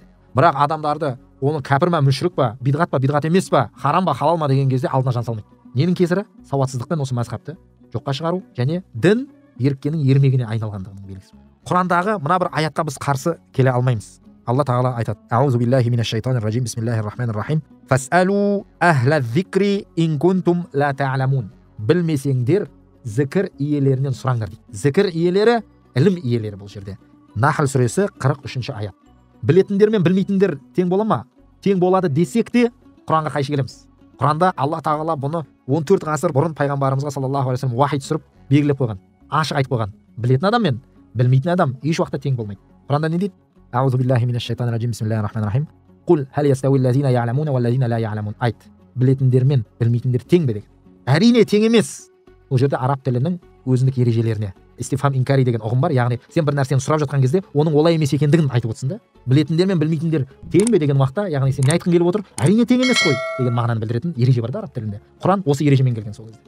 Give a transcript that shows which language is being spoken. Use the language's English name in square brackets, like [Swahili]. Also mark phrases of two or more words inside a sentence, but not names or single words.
[Kazakh] Бірақ адамдарды оны кәпір ма, мүшрік па, бидғат емес па, харам ба, халал ма деген кезде алдына жан салмайды. Ненің кесірі? Сауатсыздықпен осы мазхабты жоққа шығару және дін еріккеннің ермегіне айналғандығының белгісі. Құрандағы мына бір аятқа біз қарсы келе алмаймыз. Алла тағала айтады: [Arabic] أعوذ بالله من الشيطان الرجيم، بسم الله الرحمن الرحيم. فاسألوا أهل الذكر إن كنتم لا تعلمون. [Kazakh] Білмесеңдер, зікір иелерінен сұраңдар дейді. Зікір иелері ілім иелері бұл жерде. Нахл сүресі 43-ші аят. Білетіндер мен білмейтіндер тең бола ма? Тең болады десек те Құранға қайшы келеміз. Құранда Алла тағала бұны 14 ғасыр бұрын пайғамбарымызға [Arabic] صلى الله عليه وسلم [Kazakh] вахи түсіріп белгілеп қойған, ашық айтып қойған. Білетін адам мен білмейтін адам еш уақытта тең болмайды. Құранда не дейді? [Arabic] أعوذ بالله من الشيطان الرجيم، بسم الله الرحمن الرحيم. قل هل يستوي الذين يعلمون والذين لا يعلمون. [Kazakh] Айт, білетіндер мен білмейтіндер тең бе деген. Әрине тең емес. Бұл жерде араб тілінің өзіндік ережелеріне [Arabic] استفهام إنكاري [Kazakh] деген ұғым бар. Яғни сен бір нәрсені сұрап жатқан кезде оның олай емес екендігін айтып отырсың да. Білетіндер мен білмейтіндер тең бе деген уақытта, яғни сен не айтқың келіп отыр? Әрине тең емес қой деген мағынаны білдіретін ереже бар да араб тілінде. Құран осы ережемен келген сол кезде.